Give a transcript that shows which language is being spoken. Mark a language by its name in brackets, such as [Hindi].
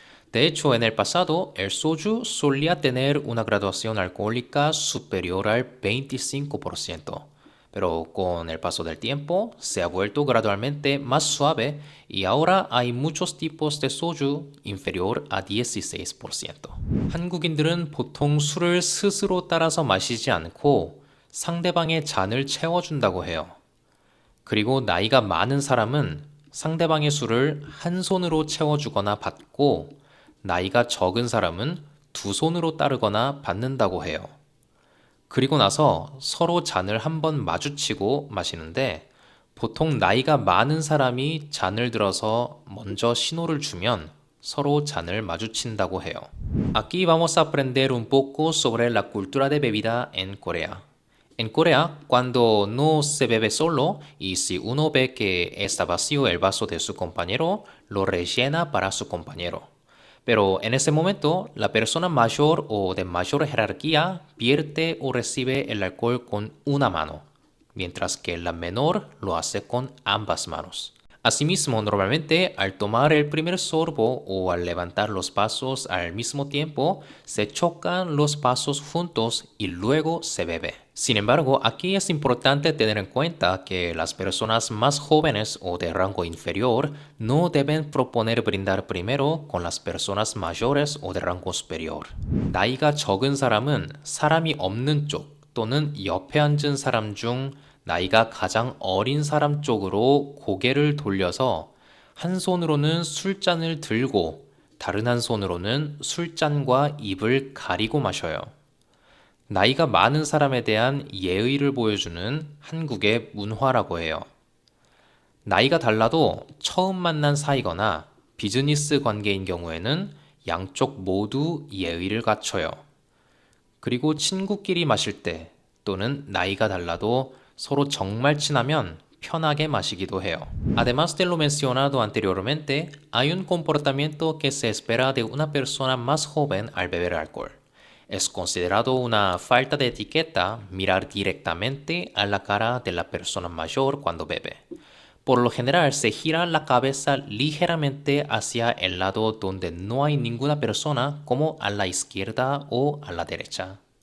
[Spanish] De hecho, en el pasado, el soju solía tener una graduación alcohólica superior al 25%, pero con el paso del tiempo se ha vuelto gradualmente más suave y ahora hay muchos tipos de soju inferior a 16%. [Korean] 한국인들은 보통 술을 스스로 따라서 마시지 않고 상대방의 잔을 채워준다고 해요. 그리고 나이가 많은 사람은 상대방의 술을 한 손으로 채워주거나 받고 나이가 적은 사람은 두 손으로 따르거나 받는다고 해요. 그리고 나서 서로 잔을 한번 마주치고 마시는데 보통 나이가 많은 사람이 잔을 들어서 먼저 신호를 주면 서로 잔을 마주친다고 해요. [Spanish] Aquí vamos a aprender un poco sobre la cultura de bebida en Corea. En Corea, cuando no se bebe solo y si uno ve que está vacío el vaso de su compañero, lo rellena para su compañero. Pero en ese momento, la persona mayor o de mayor jerarquía vierte o recibe el alcohol con una mano, mientras que la menor lo hace con ambas manos. Asimismo, normalmente al tomar el primer sorbo o al levantar los vasos al mismo tiempo, se chocan los vasos juntos y luego se bebe. Sin embargo, aquí es importante tener en cuenta que las personas más jóvenes o de rango inferior no deben proponer brindar primero con las personas mayores o de rango superior. [Korean] 나이가 적은 사람은 사람이 없는 쪽 또는 옆에 앉은 사람 중 나이가 가장 어린 사람 쪽으로 고개를 돌려서 한 손으로는 술잔을 들고 다른 한 손으로는 술잔과 입을 가리고 마셔요. 나이가 많은 사람에 대한 예의를 보여주는 한국의 문화라고 해요. 나이가 달라도 처음 만난 사이거나 비즈니스 관계인 경우에는 양쪽 모두 예의를 갖춰요. 그리고 친구끼리 마실 때 또는 나이가 달라도 서로 정말 친하면 편하게 마시기도 해요. [Spanish] Además de lo mencionado anteriormente, hay un comportamiento que se espera de una persona más joven al beber alcohol. Es considerado una falta de etiqueta mirar directamente a la cara de la persona mayor cuando bebe. Por lo general se gira la cabeza ligeramente hacia el lado donde no hay ninguna persona, como a la izquierda o a la derecha.